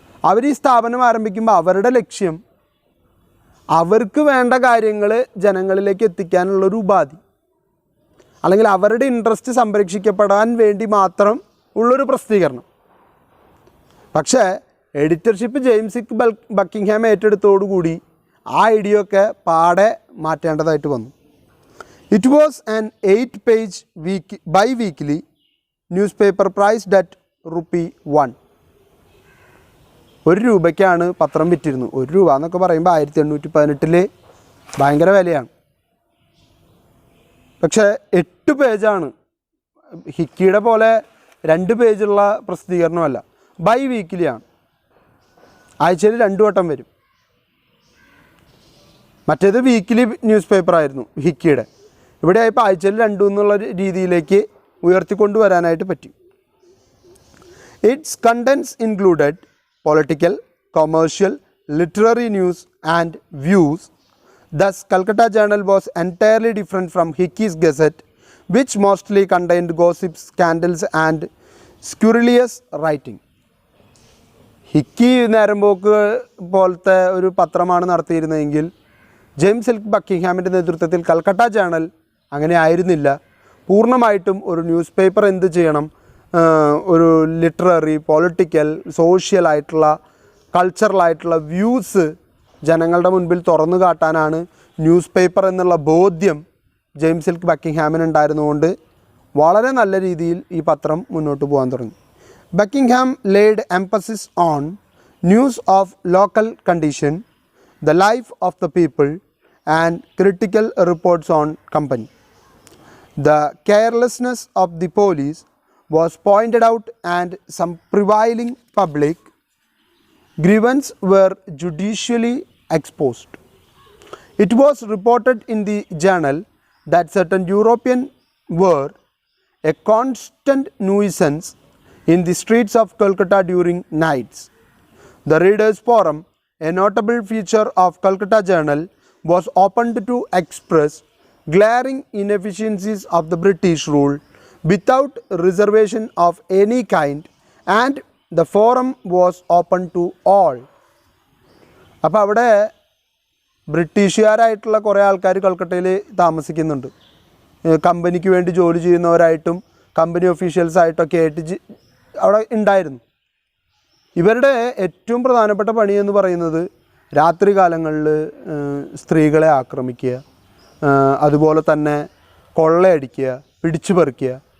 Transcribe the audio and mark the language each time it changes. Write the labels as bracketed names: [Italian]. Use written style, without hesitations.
[Malayalam] അവർ ഈ സ്ഥാപനം ആരംഭിക്കുമ്പോൾ അവരുടെ ലക്ഷ്യം അവർക്ക് വേണ്ട കാര്യങ്ങൾ ജനങ്ങളിലേക്ക് എത്തിക്കാനുള്ളൊരു ഉപാധി, അല്ലെങ്കിൽ അവരുടെ ഇൻട്രസ്റ്റ് സംരക്ഷിക്കപ്പെടാൻ വേണ്ടി മാത്രം ഉള്ളൊരു പ്രസിദ്ധീകരണം. പക്ഷേ എഡിറ്റർഷിപ്പ് ജെയിംസ് സിൽക്ക് ബക്കിംഗ്ഹാം ഏറ്റെടുത്തോടുകൂടി ആ ഐഡിയ ഒക്കെ പാടെ മാറ്റേണ്ടതായിട്ട് വന്നു. [English] It was an 8-page bi-weekly newspaper priced at ₹1. [Malayalam] ₹1 പത്രം വിറ്റിരുന്നു. ₹1 എന്നൊക്കെ പറയുമ്പോൾ 1818 ഭയങ്കര വിലയാണ്. പക്ഷേ 8 പേജാണ്. ഹിക്കിയുടെ പോലെ 2 പേജുള്ള പ്രസിദ്ധീകരണമല്ല, ബൈ വീക്കിലിയാണ്. ആഴ്ചയിൽ 2 വട്ടം വരും. മറ്റേത് വീക്കിലി ന്യൂസ് പേപ്പറായിരുന്നു ഹിക്കിയുടെ. ഇവിടെ ആയപ്പോൾ ആഴ്ചയിൽ 2 എന്നുള്ള രീതിയിലേക്ക് ഉയർത്തിക്കൊണ്ടുവരാനായിട്ട് പറ്റി. [English] It's contents included political, commercial, literary news and views. Thus, Calcutta Journal was entirely different from Hickey's Gazette, which mostly contained gossips, scandals and scurrilous writing. [Malayalam] Hiki നേരമ്പോക്ക് പോലത്തെ ഒരു പത്രമാണ് നടത്തിയിരുന്നതെങ്കിൽ ജെയിംസ് സിൽക്ക് ബക്കിംഗ്ഹാമിൻ്റെ നേതൃത്വത്തിൽ കൽക്കട്ട ജേണൽ അങ്ങനെ ആയിരുന്നില്ല. പൂർണ്ണമായിട്ടും ഒരു ന്യൂസ് പേപ്പർ എന്ത് ചെയ്യണം, ഒരു ലിറ്റററി, പൊളിറ്റിക്കൽ, സോഷ്യൽ ആയിട്ടുള്ള, കൾച്ചറലായിട്ടുള്ള വ്യൂസ് ജനങ്ങളുടെ മുൻപിൽ തുറന്നു കാട്ടാനാണ് ന്യൂസ് പേപ്പർ എന്നുള്ള ബോധ്യം ജെയിംസ് സിൽക്ക് ബക്കിംഗ്ഹാമിന് ഉണ്ടായിരുന്നുകൊണ്ട് വളരെ നല്ല രീതിയിൽ ഈ പത്രം മുന്നോട്ട് പോകാൻ തുടങ്ങി. Buckingham [English] Laid emphasis on news of local condition, the life of the people, and critical reports on company. The carelessness of the police was pointed out and some prevailing public grievances were judicially exposed. It was reported in the journal that certain Europeans were a constant nuisance in the streets of Kolkata during nights. The Readers' Forum, a notable feature of Kolkata Journal, was opened to express glaring inefficiencies of the British rule without reservation of any kind, and the forum was open to all. [Malayalam] അപ്പോൾ അവിടെ ബ്രിട്ടീഷുകാരായിട്ടുള്ള കുറേ ആൾക്കാർ കൽക്കട്ടയിൽ താമസിക്കുന്നുണ്ട്. കമ്പനിക്ക് വേണ്ടി ജോലി ചെയ്യുന്നവരായിട്ടും company ഒഫീഷ്യൽസായിട്ടൊക്കെ ആയിട്ട് അവിടെ ഉണ്ടായിരുന്നു. ഇവരുടെ ഏറ്റവും പ്രധാനപ്പെട്ട പണി എന്ന് പറയുന്നത് രാത്രി കാലങ്ങളിൽ സ്ത്രീകളെ ആക്രമിക്കുക, അതുപോലെ തന്നെ കൊള്ളയടിക്കുക, പിടിച്ചു പറിക്കുക.